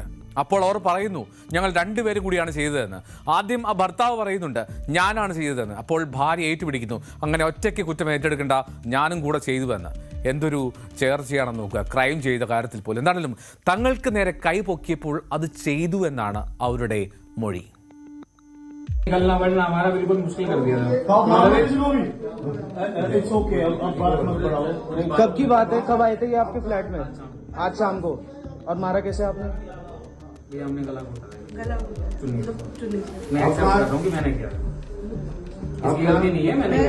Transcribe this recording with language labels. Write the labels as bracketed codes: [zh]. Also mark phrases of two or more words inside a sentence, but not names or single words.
[ml] അപ്പോൾ അവർ പറയുന്നു ഞങ്ങൾ രണ്ടുപേരും കൂടിയാണ് ചെയ്തതെന്ന്. ആദ്യം ആ ഭർത്താവ് പറയുന്നുണ്ട് ഞാനാണ് ചെയ്തതെന്ന്. അപ്പോൾ ഭാര്യ ഏറ്റുപിടിക്കുന്നു അങ്ങനെ ഒറ്റയ്ക്ക് കുറ്റം ഏറ്റെടുക്കേണ്ട, ഞാനും കൂടെ ചെയ്തുവെന്ന്. എന്തൊരു ചേർച്ചയാണെന്ന് നോക്കുക, ക്രൈം ചെയ്ത കാര്യത്തിൽ പോലും. എന്താണെങ്കിലും തങ്ങൾക്ക് നേരെ കൈ പൊക്കിയപ്പോൾ അത് ചെയ്തു എന്നാണ് അവരുടെ മൊഴി. [hi] निकलना बढ़ना हमारा बिल्कुल मुश्किल कर दिया था। कब की बात है, कब आए थे ये आपके फ्लैट में? आज शाम को। और मारा कैसे आपने? ये हमने गला घोटा चुन्नी। मैं एक्सेप्ट कर रहा हूँ कि मैंने किया, इसकी गलती नहीं है, मैंने किया।